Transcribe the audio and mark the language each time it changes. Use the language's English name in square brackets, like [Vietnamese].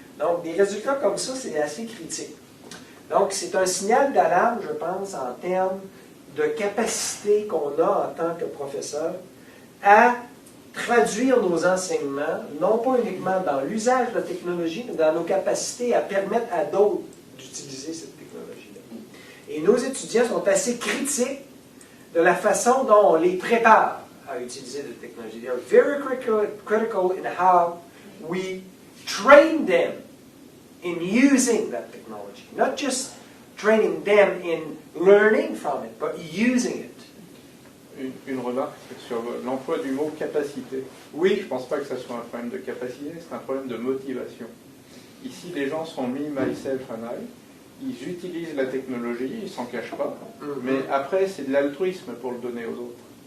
[French] Donc des résultats comme ça, c'est assez critique. Donc c'est un signal d'alarme, je pense, en termes de capacité qu'on a en tant que professeur à traduire nos enseignements, non pas uniquement dans l'usage de la technologie, mais dans nos capacités à permettre à d'autres d'utiliser cette technologie-là. Et nos étudiants sont assez critiques de la façon dont on les prépare à utiliser la technologie. [English] They are very critical in how we train them in using that technology. Not just training them in learning from it, but using it. [French] Une remarque sur l'emploi du mot capacité. Oui. Je ne pense pas que ce soit un problème de capacité, c'est un problème de motivation. Ici, les gens sont [English] me, myself and I. [French] Ils utilisent la technologie, ils ne s'en cachent pas. Mais après, c'est de l'altruisme pour le donner aux autres.